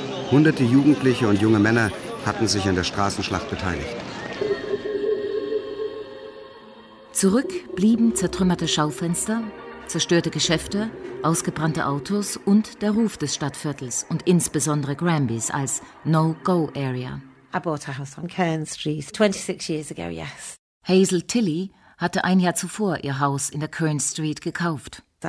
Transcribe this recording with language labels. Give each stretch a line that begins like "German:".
German: Hunderte Jugendliche und junge Männer hatten sich an der Straßenschlacht beteiligt. Zurück blieben zertrümmerte Schaufenster, zerstörte Geschäfte, ausgebrannte Autos und der Ruf des Stadtviertels und insbesondere Granbys als No-Go-Area.
English: I bought a house on Kern Street 26 years ago, yes.
German: Hazel Tilly hatte ein Jahr zuvor ihr Haus in der Kern Street gekauft.